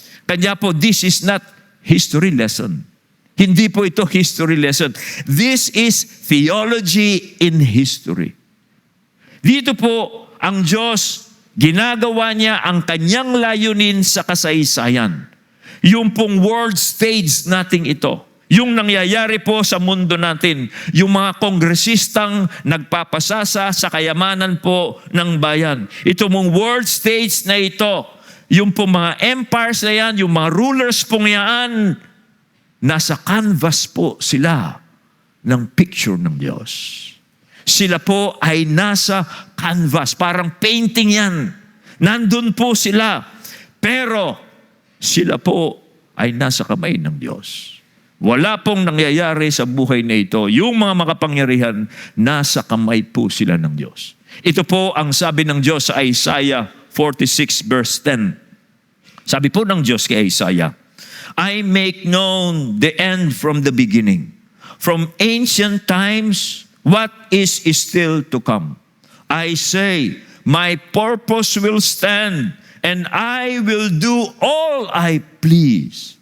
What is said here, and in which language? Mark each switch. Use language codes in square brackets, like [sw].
[tl] Kanya po, [en] this is not history lesson. [tl] Hindi po ito history lesson. [en] This is theology in history. [tl] Dito po, ang Diyos, ginagawa niya ang kanyang layunin sa kasaysayan. Yung pong world stage nating ito. Yung nangyayari po sa mundo natin. Yung mga kongresistang nagpapasasa sa kayamanan po ng bayan. Ito mong world stage na ito. Yung pong mga empires na yan, yung mga rulers pong yan, nasa canvas po sila ng picture ng Diyos. Sila po ay nasa canvas. Parang painting yan. Nandun po sila. Pero sila po ay nasa kamay ng Diyos. Wala pong nangyayari sa buhay na ito. Yung mga makapangyarihan, nasa kamay po sila ng Diyos. Ito po ang sabi ng Diyos sa Isaiah 46 verse 10. Sabi po ng Diyos kay Isaiah, [en] I make known the end from the beginning. From ancient times, what is still to come. I say, my purpose will stand, and I will do all I please.